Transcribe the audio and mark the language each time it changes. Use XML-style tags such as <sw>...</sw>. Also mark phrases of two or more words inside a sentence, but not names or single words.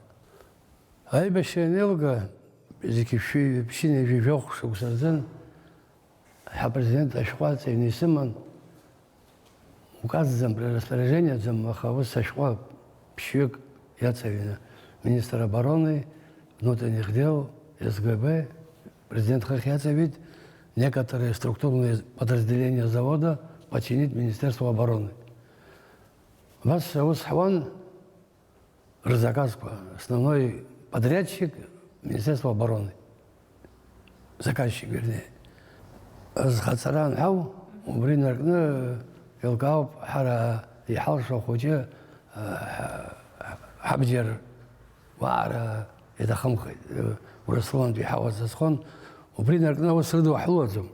<ab>Аибашьра анеилга, зегьы ԥшьыни жәижәохә шықәса рзын ҳапрезидент ашәҟәы аҩны исыман, указӡам, распоряжениаӡам, аха ус ашәҟәы ԥшьҩык иацаҩны</ab> <ru>министр обороны, внутренних дел, СГБ, президент</ru> <ab>хых иацавит</ab> <ru>некоторые структурные подразделения завода подчинить Министерству обороны.</ru> <ab>Вас ус ҳуан рзаказқәа,</ab> <ru>основной подрядчик Министерство обороны, заказчик, вернее.</ru> <ab>Азхаҵара анҳау, убри наркны еилкаауп ҳара иҳалшо ахәыҷы ҳабџьар уаара иҭахымхеит, Урыстәылантәи иҳауаз азхон, убри наркны аус рыду ҳлуаӡом.</ab>